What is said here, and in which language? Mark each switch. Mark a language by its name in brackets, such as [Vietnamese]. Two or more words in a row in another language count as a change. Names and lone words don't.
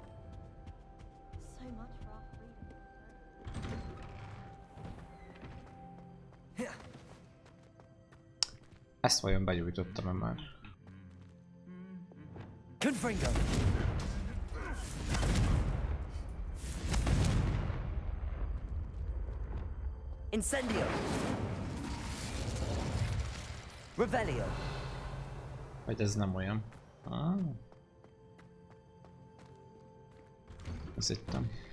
[English] So much for our freedom. [Hungarian] Ezt vajon begyújtottam-e már? [Latin] Confringo. Incendio. Revelio. [Hungarian] Vagy ez nem olyan? Ah. Ez hittem.